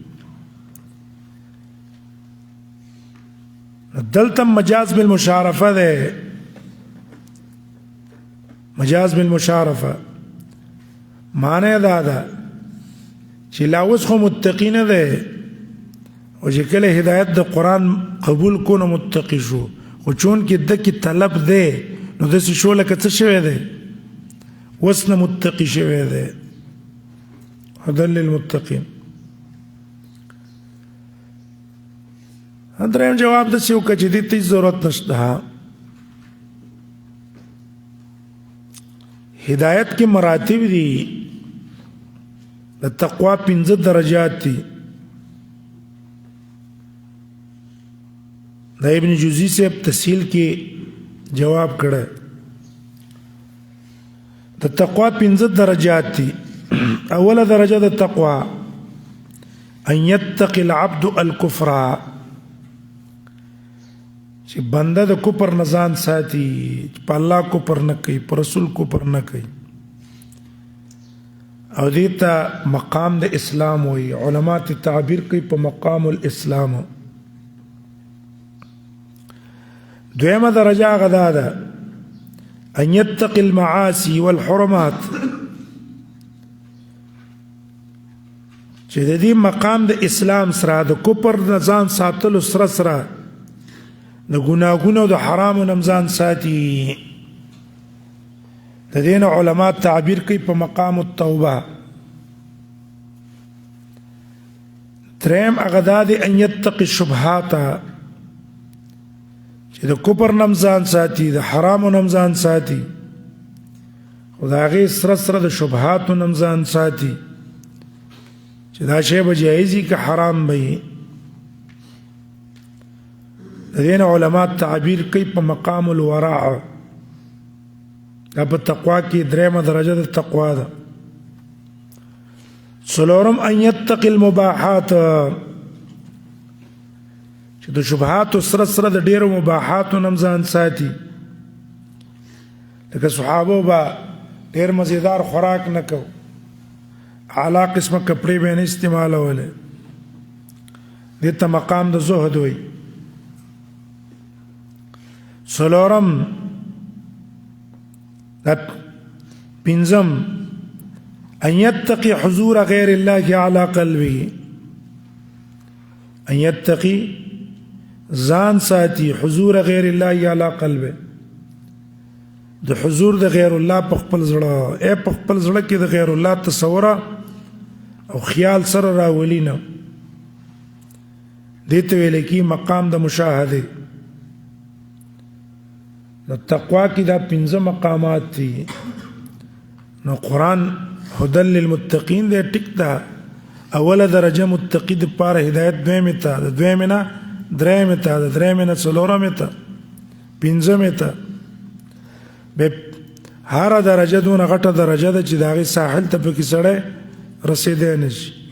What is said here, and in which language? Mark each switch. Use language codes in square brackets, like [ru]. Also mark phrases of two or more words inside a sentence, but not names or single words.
[ps] دلته [ar] مجاز بالمشارفه [ps] ده [ar] مجاز بالمشارفه [ps] معنی دا ده چې لا اوس خو متقی نه ده او چې کله هدایت د قرآن قبول کو نو متقی شو خو چون کې دکې طلب ده نو داسې شو لکه څه شوی دی اوس نه متقی شوی دی [ar] هدى للمتقين [ps] دریم جواب د څه وکړي چې دې ته ضرورت نشته هدایت کې مراتب دي د تقوا 15 درجات دي د ابن جوزی سے تفصیل کې جواب کړه د تقوا 15 درجات دي اوله درجه د تقوا [ar] ان يتقي العبد الكفر [ps] چې بنده د کفر نه ځان ساتي په الله کفر نه کوي په رسول کفر نه کوي او دې ته مقام د اسلام وي علما ته تعبیر کوي په [ar] مقام الاسلام [ps] دویمه درجه غدا ده [ar] ان يتقي المعاصي والحرمات [ps] چې د دې مقام د اسلام سره د کفر نه ځان ساتلو سره سره د ګناهونو او د حرامو نه ځان ساتي د دین علما تعبیر کوي په [ar] مقام التوبه [ps] دریم اغداد [ar] ان يتقي الشبهات [ps] چې د کفر نه ځان ساتي د حرامو نه ځان ساتي خدای سره سره د شبهاتو نه ځان ساتي چې دا شی به جایزي که حرام وي د دین علما تعبیر کوي په [ar] مقام الورع [ps] دا په تقوا کې دریمه درجه د تقوا ده څلورم [ar] ان يتقي المباحات [ps] چې د شبهات سره سره د ډیرو مباحاتو نه ځان ساتي لکه صحابه با ډیر مزیدار خوراک نه کو اعلی قسمه کپڑے به نه استعمالوله دې ته مقام د زهد وي څلورم پنځم [ar] ان يتقي حضور غير الله على قلبه ان يتقي [ps] ځان ساتي [ar] حضور غير الله على قلبه [ps] د حضور د غیر الله په خپل زړه په خپل زړه کې د غیر الله تصور او خیال سره راولینه دته ویل کی مقام د مشاهده د تقوا کې دا 15 مقامات دي نو قران [ar] هدى للمتقين [ps] دې ټیک دا اوله درجه متقی د پاره هدایت دویمه ته د دویمه نه دریمه ته د دریمه نه څلورمه ته پنځمه ته به هر درجه دونه غټه درجه ده چې داغه ساحل ته پکې سړی رسیدای نشي